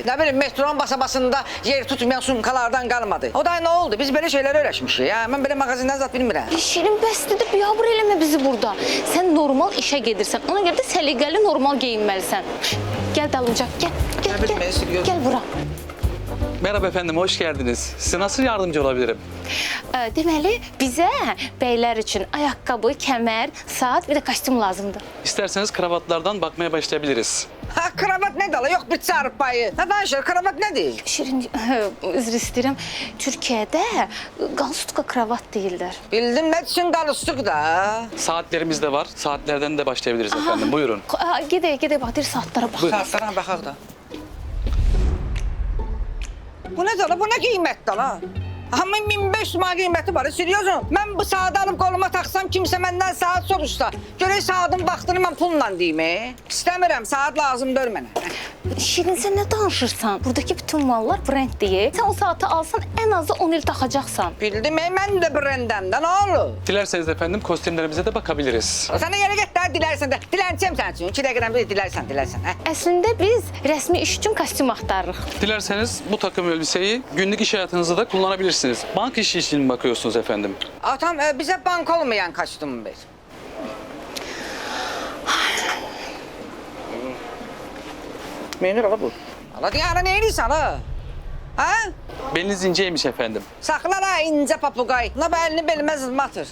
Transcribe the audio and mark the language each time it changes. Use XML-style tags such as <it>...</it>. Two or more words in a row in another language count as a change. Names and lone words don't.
<az>Nə bilim, metronun basabasında yer tutmayan sumkalardan qalmadı. O da nə oldu? Biz belə şeylər öyrəşmişik. Mən belə mağazindən zat bilmirəm. Şirin, bəsdir də biabır eləmə bizi burada. Sən normal işə gedirsən, ona görə də səliqəli normal geyinməlisən. Gəl dalınca, gəl bura.</az> <tr>Merhaba efendim, hoş geldiniz. Size nasıl yardımcı olabilirim?</tr> <az>Deməli, bizə bəylər üçün ayaqqabı, kəmər, saat, bir də kostyum lazımdır.</az> <tr>İsterseniz kravatlardan bakmaya başlayabiliriz.</tr> <az>Kravat nədir ala? Yox, bir çarpı payı. Danışır, kravat nədir? Şirin, üzr istəyirəm. Türkiyədə qalstukla kravat deyirlər. Bildim, nə üçün qalstuk da?</az> <tr>Saatlerimiz de var. Saatlerden de başlayabiliriz efendim. Buyurun.</tr> <az>Gedək, bax, saatlara bax. Saatlara baxaq da. Bu nədir ala? Bu nə qiymətdir ala? Amma 1500 manat qiyməti var, seriozum. Mən bu saatı alıb qoluma taxsam, kimsə məndən saat soruşsa, görək saatın vaxtını mən pulla deyim, İstəmirəm, saat lazımdır mənə. Şirin, sən nə danışırsan? Buradakı bütün mallar brenddir. Sən o saatı alsan, ən azı 10 il taxacaqsan. Bildim, mən də brendəm də, nə olur?</az> <tr>Dilerseniz efendim kostümlerimize de bakabiliriz.</tr> <az>Sənə yerə get də, dilərsən də. Dilənçəm sən üçün, 2 dəqiqədən bir dilərsən. Əslində biz rəsmi iş üçün kostyum axtarırıq.</az> <tr>Dilerseniz bu takım elbiseyi günlük iş hayatınızda da kullanabilirsiniz. Bank işi için mi bakıyorsunuz efendim?</tr> <az>Atam, bizə bank olmayan kostyum ver. Menir ala bu. Ala diyana ne edirsən ha? Ha?</az> <tr>Beliniz inceymiş efendim.</tr> <az>Saxla la incə papuqay. Na bəlini belimə zılmatır.</az>